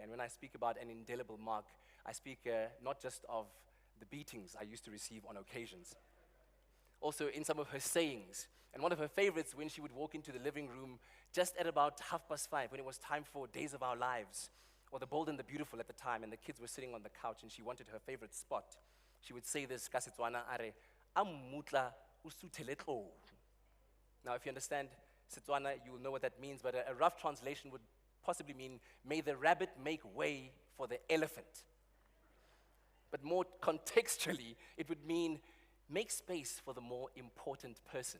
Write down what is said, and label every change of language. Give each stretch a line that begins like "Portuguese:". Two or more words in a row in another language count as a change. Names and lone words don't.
English: And when I speak about an indelible mark, I speak not just of the beatings I used to receive on occasions, also in some of her sayings. And one of her favorites, when she would walk into the living room just at about 5:30, when it was time for Days of Our Lives, or The Bold and the Beautiful at the time, and the kids were sitting on the couch, and she wanted her favorite spot, she would say this,
Tswana: ka Setswana are, "Ammutla o suthele tlou."
English: Now, if you understand Setswana, you will know what that means, but a rough translation would possibly mean, "May the rabbit make way for the elephant." But more contextually, it would mean, make space for the more important person.